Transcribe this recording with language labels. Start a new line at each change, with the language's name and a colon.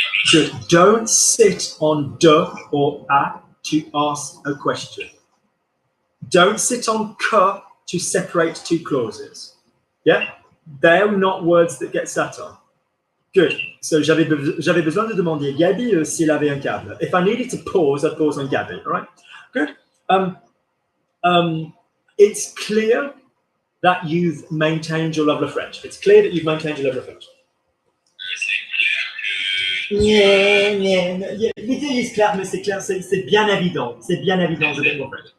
English: Good. Don't sit on de or a to ask a question. Don't sit on que to separate two clauses. Yeah? They're not words that get sat on. Good.
French: So j'avais besoin de demander à Gabby si elle avait un câble.
English: If I needed to pause, I'd pause on Gabby. All right? Good. It's clear that you've maintained your level of French. It's clear that you've maintained your level of French. Yeah.
French: L'idée est claire, mais c'est clair, c'est bien évident. C'est bien évident, je vais mon French.